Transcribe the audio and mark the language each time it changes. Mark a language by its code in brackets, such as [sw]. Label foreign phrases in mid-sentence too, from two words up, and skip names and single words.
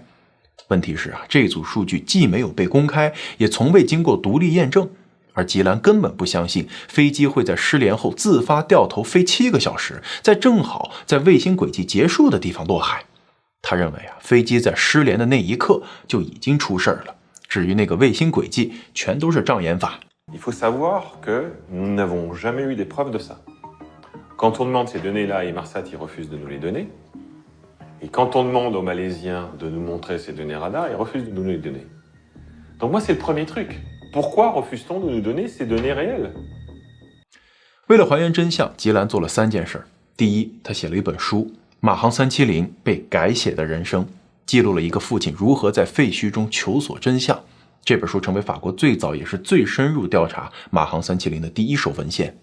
[zh] 问题是这组数据既没有被公开，也从未经过独立验证，而吉兰根本不相信飞机会在失联后自发掉头飞7个小时，正好在卫星轨迹结束的地方落海。他认为飞机在失联的那一刻就已经出事了，至于那个卫星轨迹全都是障眼法。 [fr] Il faut savoir que nous n'avons jamais eu des preuves de ça. Quand on demande ces données-là à Inmarsat, ils refusent de nous les donner. Et quand on demande aux Malaisiens de nous montrer ces données radar, ils refusent de nous les donner. Donc moi, c'est le premier truc. Pourquoi refuse-t-on de nous donner ces données réelles? [zh] 为了还原真相，吉兰做了3件事。第一，他写了一本书《马航370被改写的人生》，记录了一个父亲如何在废墟中求索真相。这本书成为法国最早也是最深入调查马航370的第一手文献。